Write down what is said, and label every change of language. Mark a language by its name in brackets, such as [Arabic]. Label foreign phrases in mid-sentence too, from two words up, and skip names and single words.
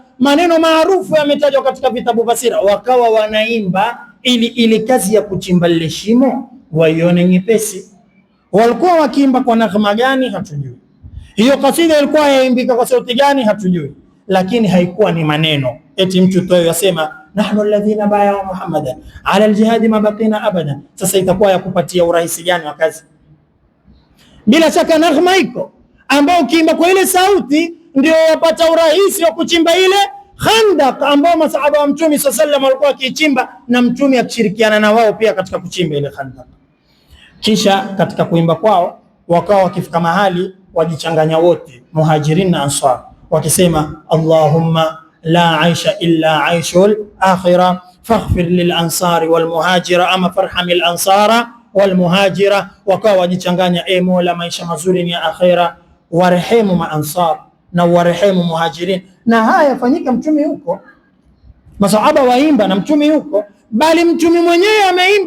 [Swahili] Maneno maarufu yametajwa katika vitabu fasira. Wakawa wanaimba ili kazi ya kuchimba lile shimo waione nyepesi. Walikuwa wakiimba kwa naghma gani? Hatujui. Hiyo kasida ilikuwa yaimbika kwa sauti gani? Hatujui. Lakini haikuwa ni maneno eti mtu tu yasema [Arabic] نحن الذين بايعوا محمدا على الجهاد ما بقينا أبدا. [Swahili] Sasa itakuwa ya kupatia urahisi gani wa kazi? Bila shaka naghma iko ambao ukiimba kwa ile sauti ndio wapata urahisi wa kuchimba ile Khandaq ambao masahaba wa Mtume [Arabic] صلى الله عليه وسلم [Swahili] walikuwa wakichimba, na Mtume akishirikiana na wao pia katika kuchimba ile Khandaq. Kisha katika kuimba kwao wakawa wakifika mahali wajichanganya wote, Muhajirin na Ansar, wakisema [Arabic] اللهم لا عيش إلا عيش الآخرة فاغفر للأنصار والمهاجرة أما فارحم الأنصار والمهاجرة. [Swahili] Wakawa wajichanganya, Mola, maisha mazuri ni ya akhira, warehemu maansar na warehemu muhajirin. Na haya yafanyika Mtume huko, masahaba waimba na Mtume huko, bali Mtume mwenyewe ameimba.